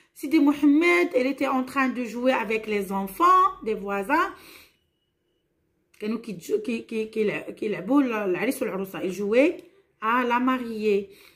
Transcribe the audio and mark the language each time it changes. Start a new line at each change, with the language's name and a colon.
French: Sidi Mohamed, elle était en train de jouer avec les enfants des voisins.
Arabic: كانوا كيلعبوا العريس والعروسه.
French: ils jouaient à la mariée.